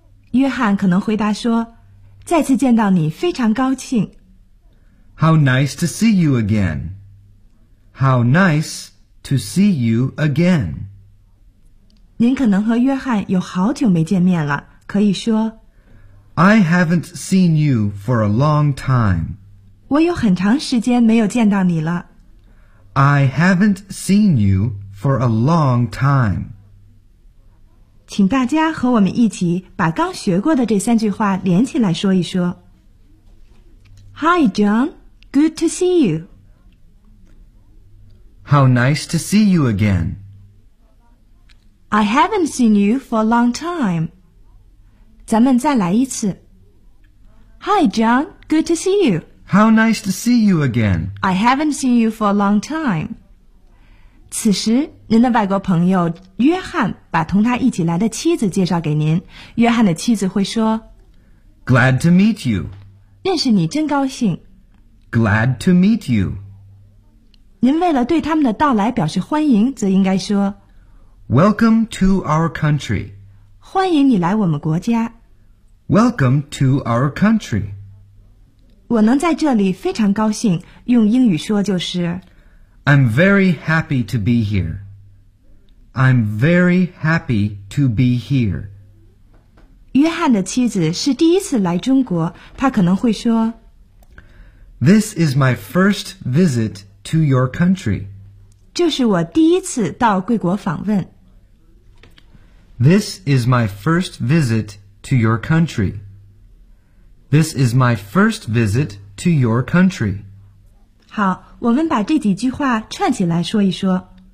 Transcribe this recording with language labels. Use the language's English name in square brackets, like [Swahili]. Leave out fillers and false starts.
[Chinese] 约翰可能回答说，再次见到你非常高兴。 [English] How nice to see you again. How nice to see you again. [Chinese] 您可能和约翰有好久没见面了，可以说 [English] I haven't seen you for a long time. [Chinese] 我有很长时间没有见到你了。 [English] I haven't seen youFor a long time. [Chinese] 请大家和我们一起把刚学过的这三句话连起来说一说。 [English] Hi, John. Good to see you. How nice to see you again. I haven't seen you for a long time. [Chinese] 咱们再来一次。 [English] Hi, John. Good to see you. How nice to see you again. I haven't seen you for a long time. [Chinese] 此时您的外国朋友约翰把同他一起来的妻子介绍给您，约翰的妻子会说 [English] Glad to meet you. [Chinese] 认识你真高兴。 [English] Glad to meet you. [Chinese] 您为了对他们的到来表示欢迎，则应该说 [English] Welcome to our country. [Chinese] 欢迎你来我们国家。 [English] Welcome to our country. [Chinese] 我能在这里非常高兴，用英语说就是 [English] I'm very happy to be here. I'm very happy to be here. [Chinese] 约翰的妻子是第一次来中国，她可能会说 [English] This is my first visit to your country. [Chinese] 这是我第一次到贵国访问。 [English] This is my first visit to your country. This is my first visit to your country. [Chinese] 好，我们把这几句话串起来说一说。